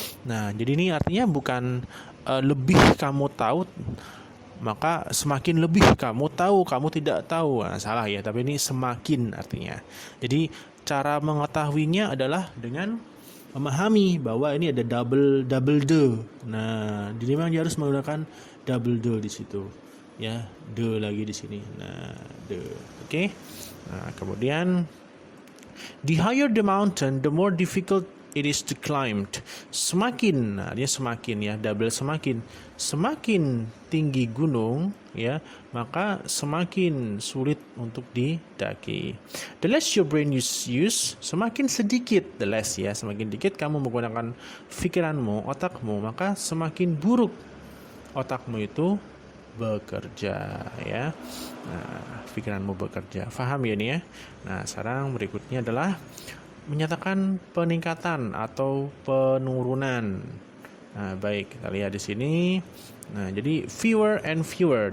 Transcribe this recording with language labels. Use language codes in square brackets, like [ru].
[id] Nah, jadi ini artinya bukan lebih kamu tahu maka semakin lebih kamu tahu, kamu tidak tahu. Nah, salah ya, tapi ini semakin artinya. Jadi cara mengetahuinya adalah dengan memahami bahwa ini ada double the. Nah, jadi memang dia harus menggunakan double the di situ. Ya, the lagi di sini. Nah, the. Oke. Nah, kemudian [en] the higher the mountain, the more difficult it is to climb. [id] Semakin, nah dia semakin ya, double semakin. Semakin tinggi gunung, ya, maka semakin sulit untuk didaki. [en] The less your brain use, [id] semakin sedikit, the less ya, semakin dikit kamu menggunakan pikiranmu, otakmu, maka semakin buruk otakmu itu bekerja, ya. Nah, pikiranmu bekerja. Paham ya ini ya? Nah, sekarang berikutnya adalah menyatakan peningkatan atau penurunan. Nah, baik, kita lihat di sini. Nah, jadi fewer and fewer.